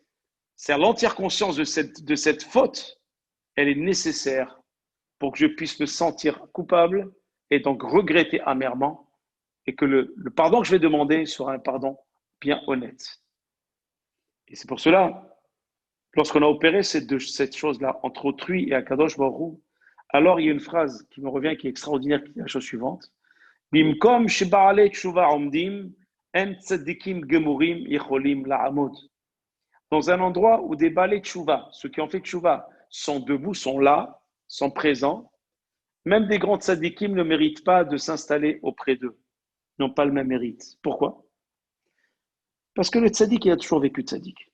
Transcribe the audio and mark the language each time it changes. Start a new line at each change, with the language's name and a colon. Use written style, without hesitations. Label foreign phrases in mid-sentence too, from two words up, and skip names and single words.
French: C'est à l'entière conscience de cette faute, elle est nécessaire pour que je puisse me sentir coupable et donc regretter amèrement et que le pardon que je vais demander sera un pardon bien honnête. Et c'est pour cela, lorsqu'on a opéré cette chose-là entre autrui et Akadosh Baruch Hu, alors il y a une phrase qui me revient qui est extraordinaire, qui est la chose suivante.
Hebrew: במקום שבעלי תשובה עומדים אין צדיקים גמורים יכולים לעמוד.
French: Dans un endroit où des balais tchouva, ceux qui ont fait tchouva, sont debout, sont là, sont présents, même des grands tzadikim ne méritent pas de s'installer auprès d'eux, n'ont pas le même mérite. Pourquoi? Parce que le tzadik, il a toujours vécu tzadik.